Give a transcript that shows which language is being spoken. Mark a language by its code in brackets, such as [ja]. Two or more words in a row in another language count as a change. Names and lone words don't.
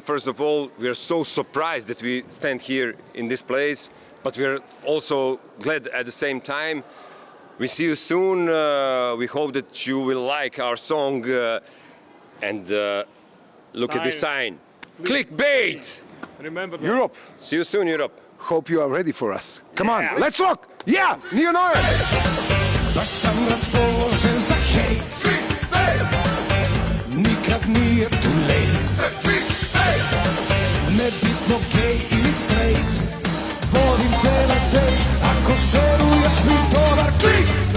[en] First of all, we are so surprised that we stand here in this place, but we are also glad at the same time. We see you soon. We hope that you will like our song and look at this sign. Clickbait! Remember that. Europe, See you soon, Europe. hope you are ready for us. Come on, let's rock! Yeah, Neo Noel! [sr] Baš sam raspoložen za hej, nikad nije [en] too late. [sr] Nebitno gay ili straight, volim te na date, ako šeruješ mi dobar klik.